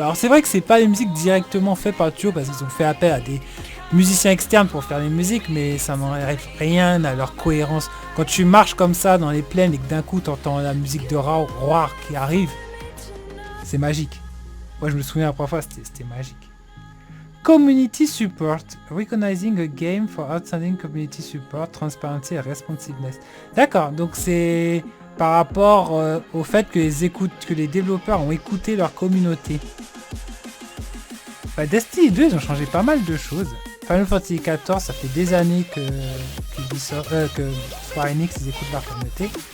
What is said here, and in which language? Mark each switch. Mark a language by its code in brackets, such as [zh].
[fr] Alors c'est vrai que c'est pas des musiques directement faites par le studio, parce qu'ils ont fait appel à des musiciens externes pour faire les musiques, mais ça n'enlève rien à leur cohérence. Quand tu marches comme ça dans les plaines et que d'un coup tu entends la musique de Roar qui arrive, c'est magique. Moi je me souviens la première fois, c'était magique. [en] Community support. Recognizing a game for outstanding community support, transparency et responsiveness. [fr] D'accord, donc c'est par rapport au fait que les développeurs ont écouté leur communauté. Bah, Destiny 2, ils ont changé pas mal de choses. Final Fantasy XIV, ça fait des années que Square Enix, ils écoutent leur communauté.